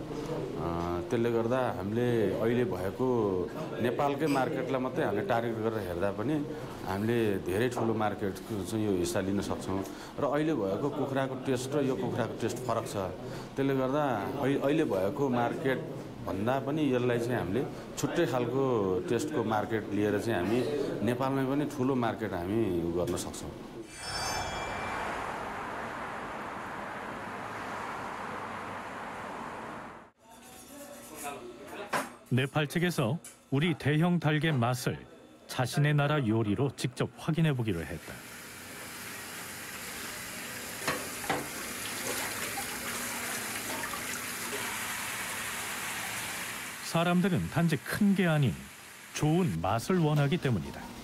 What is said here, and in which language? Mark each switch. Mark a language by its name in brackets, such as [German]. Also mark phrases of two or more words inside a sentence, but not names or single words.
[Nepali] त्यसले गर्दा हामीले अहिले भएको नेपालकै मार्केटलाई मात्रै हामीले टार्गेट गरेर हेर्दा पनि हामीले धेरै ठुलो मार्केटको चाहिँ यो हिस्सा लिन सक्छौँ। र अहिले भएको कुखुराको टेस्ट र यो कुखुराको टेस्ट फरक छ। त्यसले गर्दा अहिले भएको मार्केट भन्दा पनि यसलाई चाहिँ हामीले छुट्टै खालको टेस्टको मार्केट लिएर चाहिँ हामी नेपालमै पनि ठुलो मार्केट हामी गर्न सक्छौँ। [Korean] 네팔 측에서 우리 대형 닭의 맛을 자신의 나라 요리로 직접 확인해 보기로 했다. 사람들은 단지 큰 게 아닌 좋은 맛을 원하기 때문이다.